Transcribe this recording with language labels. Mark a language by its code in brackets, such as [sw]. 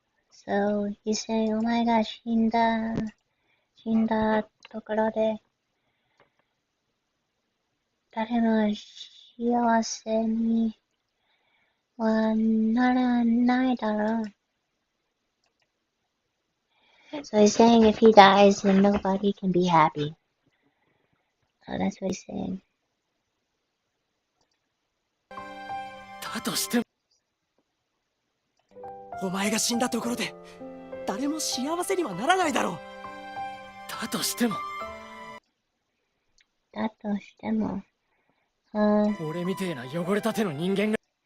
[en] So he's saying, oh my gosh, [ja] 死んだところで誰も幸せにはならないだろう. [en] So he's saying if he dies, then nobody can be happy. Oh, that's what he's saying. [ja] だとしてもお前が死んだところで誰も幸せにはならないだろう。だとしても俺みてえな汚れた手の人間が